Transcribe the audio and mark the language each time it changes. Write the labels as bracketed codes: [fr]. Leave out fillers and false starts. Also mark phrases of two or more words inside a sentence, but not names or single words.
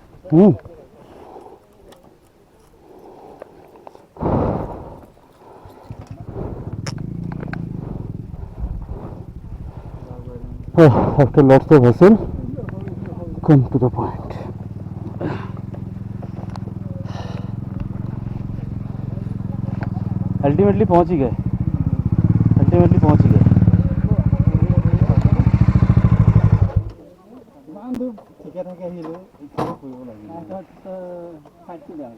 [en] हम्म। After lots of hustle, come to the point. [hi] अल्टीमेटली पहुंच ही गए, अल्टीमेटली पहुंच ही गए। [as] ঠিকে থাকে আহিলোঁ এতিয়া ফুৰিব লাগিব।